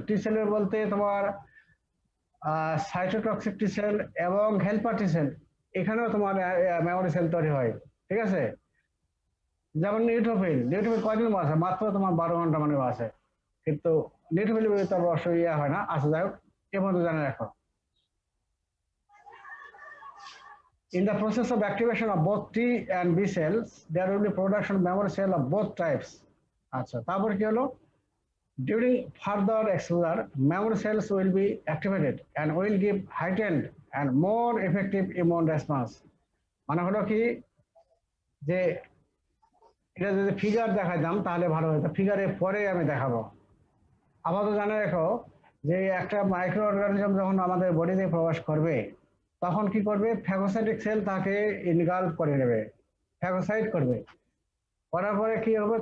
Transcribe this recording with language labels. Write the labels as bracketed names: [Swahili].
[Bangla] টি সেলের বলতে তোমার সাইটোটক্সিক টি সেল এবং হেল্পার টি সেল, এখানেও তোমার মেমোরি সেল তৈরি হয়, ঠিক আছে? যেমন নিউট্রোফিল কয়দিন বাঁচে? মাত্র তোমার 12 ঘন্টা মানে বাঁচে, কিন্তু নিউট্রোফিল অবশ্য হয় না। আচ্ছা, যাই হোক, এ পর্যন্ত জানে রাখো। [English] In the process of activation of both T and B cells, there will be production of memory cell of both types. [Bangla] আচ্ছা, তারপর কি হলো? [English] During further exposure, memory cells will be activated and will give heightened and more effective immune response. [Bangla] মানে হলো কি, যে এটা যদি ফিগার দেখাতাম তাহলে ভালো হতো, ফিগারে পরে আমি দেখাবো। আপাতত জানে রাখো যে একটা মাইক্রো অর্গানিজম যখন আমাদের বডিতে প্রবেশ করবে তখন কি করবে? ফ্যাগোসাইটিক সেল তাকে ইনগালভ করে নেবে, ফ্যাগোসাইট করবে, করার পরে কি হবে?